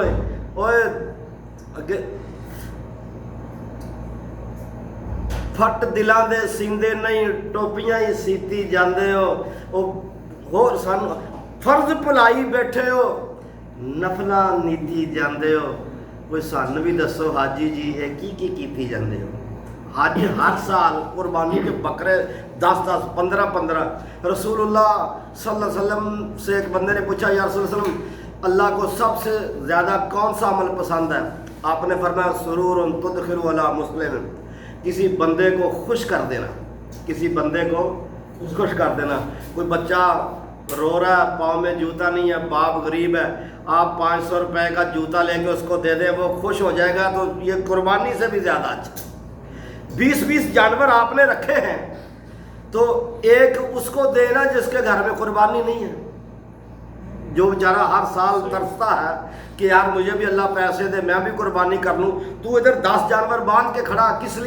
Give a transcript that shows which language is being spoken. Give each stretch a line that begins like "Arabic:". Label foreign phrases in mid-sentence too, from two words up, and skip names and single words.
Punjabi: اوئے اگے پھٹ دلاں دے سیندے نہیں، ٹوپیاں ہی سیتی جاتے ہو. ہور سانوں فرض بھلائی بیٹھے ہو، نفلاں نیتی جاتے ہو. کوئی سانوں بھی دسو حاجی جی یہ کی کیتی جاتے ہو?
Urdu: حج ہر سال قربانی کے بکرے 10-10، 15-15.
Arabic: رسول الله صلى الله عليه وسلم
Urdu: سے ایک بندے نے پوچھا
Arabic: يا رسول الله صلى الله
Urdu: اللہ کو سب سے زیادہ کون سا عمل پسند ہے? آپ نے فرمایا
Arabic: سرورٌ تدخله على مسلم,
Urdu: کسی بندے کو خوش کر دینا, کسی بندے کو خوش کر دینا. کوئی بچہ رو رہا ہے، پاؤں میں جوتا نہیں ہے، باپ غریب ہے, آپ 500 روپے کا جوتا لے کے اس کو دے دیں وہ خوش ہو جائے گا تو یہ قربانی سے بھی زیادہ اچھا 20 جانور آپ نے رکھے ہیں تو ایک اس کو دینا جس کے گھر میں قربانی نہیں ہے، جو بیچارہ ہر سال ترستا ہے کہ یار مجھے بھی اللہ پیسے دے میں بھی قربانی کر لوں، تو ادھر 10 جانور باندھ کے کھڑا کس لیے؟